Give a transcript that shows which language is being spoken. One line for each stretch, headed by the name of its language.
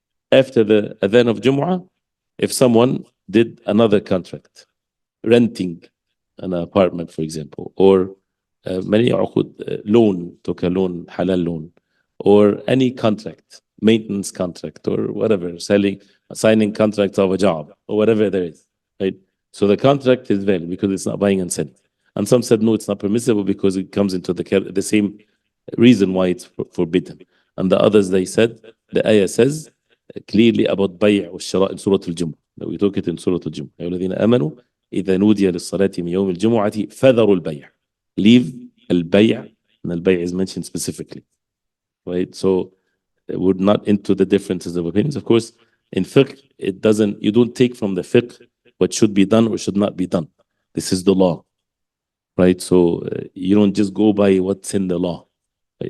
English: After the adhan of Jumu'ah, if someone did another contract, renting an apartment, for example, or many uqud, loan, took a loan, halal loan, or any contract, maintenance contract, or whatever, signing contracts of a job, or whatever there is, right? So the contract is valid because it's not buying and selling. And some said, no, it's not permissible because it comes into the same reason why it's forbidden. And the others, they said, the ayah says clearly about
Arabic: بيع والشراء
English: in Surah Al-Jumu'ah. We took it in Surah Al-Jumu'ah.
Arabic: يا الذين آمنوا إذا نودي للصلاة من يوم الجمعة فذروا البيع.
English: Leave البيع, and البيع is mentioned specifically. Right? So we're not into the differences of opinions. Of course, in fiqh, you don't take from the fiqh what should be done or should not be done. This is the law. Right? So you don't just go by what's in the law. Right?